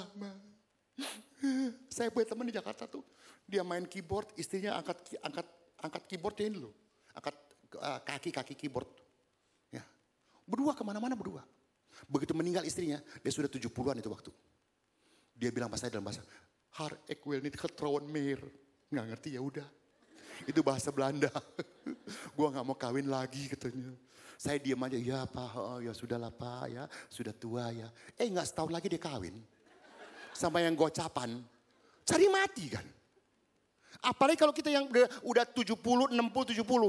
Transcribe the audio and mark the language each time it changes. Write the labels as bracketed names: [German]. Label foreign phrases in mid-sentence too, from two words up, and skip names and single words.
[Indonesian] Saya punya teman di Jakarta tuh, dia main keyboard, istrinya angkat keyboardnya ini loh, angkat kaki keyboard, ya, berdua kemana-mana berdua. Begitu meninggal istrinya, dia sudah 70-an itu waktu. Dia bilang pas saya dalam bahasa, [Dutch] har ik wil niet getrouwen meer, [Indonesian] nggak ngerti ya udah, itu bahasa Belanda. Gua nggak mau kawin lagi katanya. Saya diam aja, ya pak, ya sudahlah pak, ya sudah tua ya. Nggak setahun lagi dia kawin. Sama yang gocapan, cari mati kan. Apalagi kalau kita yang udah 70, 60, 70.